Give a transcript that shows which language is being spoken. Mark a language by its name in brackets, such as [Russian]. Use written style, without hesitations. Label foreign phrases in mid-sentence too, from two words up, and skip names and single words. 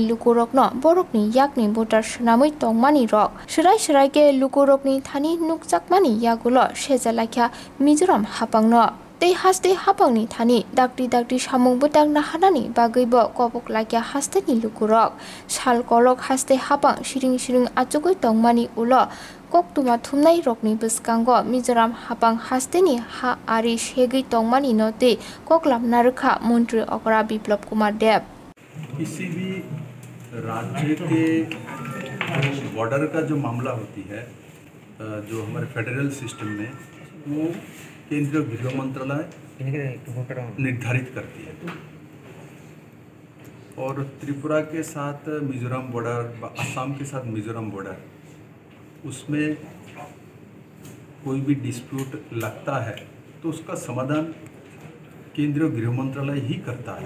[Kok Borok] Lukurokno Borokni Yakni Botar Shanamui Tongmani Rock Shirai ke Lukurokni Thani Nukjakmani Yagulo Shezalakya Mizoram Hapangno Tei haste hapangni thani dakti samung butang na hanani bagaibo kopok lakya hasteni lukurok sal kolok haste hapang siring achugoi tongmani ulo kok tuma thumnai rokni biskango Mizoram hapang hasteni ha ari shegei tongmani note kok lamna रखा मंत्री अकरा बिप्लब कुमार देव। [Hindi] किसी भी राज्य के बॉर्डर का जो मामला होती है जो हमारे [English] federal system [Hindi] में वो केंद्रीय गृह मंत्रालय निर्धारित करती है और त्रिपुरा के साथ मिजोरम बॉर्डर, असम के साथ मिजोरम बॉर्डर, उसमें कोई भी डिस्प्यूट लगता है तो उसका समाधान केंद्रीय गृह मंत्रालय ही करता है।